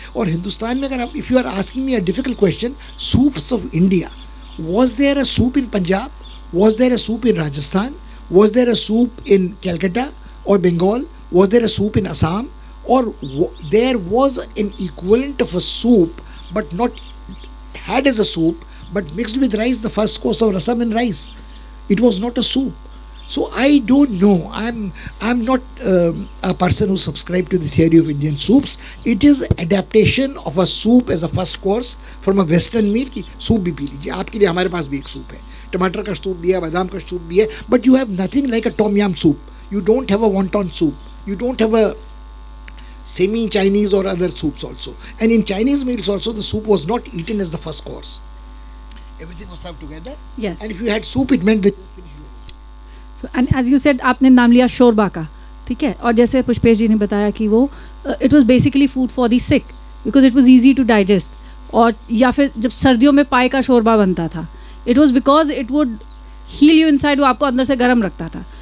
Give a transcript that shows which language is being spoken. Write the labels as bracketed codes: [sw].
[hi] और हिंदुस्तान में अगर आप, [en] If you are asking me a difficult question, soups of India, was there a soup in Punjab, was there a soup in Rajasthan, was there a soup in Calcutta और Bengal, was there a soup in Assam, और there was an equivalent of a soup but not had as a soup, but mixed with rice, the first course of rasam and rice. It was not a soup. So I don't know. I'm not a person who subscribed to the theory of Indian soups. It is adaptation of a soup as a first course from a Western meal [hi] कि soup भी P लीजिए। आपके लिए हमारे पास भी एक soup है, टमाटर का सूप भी है, बादाम का सूप भी है, [en] but you have nothing like a tom yum soup. You don't have a wonton soup. You don't have a semi-Chinese or other soups also. And in Chinese meals also, the soup was not eaten as the first course. Everything was served together. Yes. And if you had soup, it meant that. So, and as you said, [hi] आपने नाम लिया शोरबा का, ठीक है। और जैसे पुष्पेश जी ने बताया कि वो [en] It was basically food for the sick, because it was easy to digest. [hi] और या फिर जब सर्दियों में पाए का शोरबा बनता था, [en] it was because it would heal you inside, [hi] वो आपको अंदर से गर्म रखता था।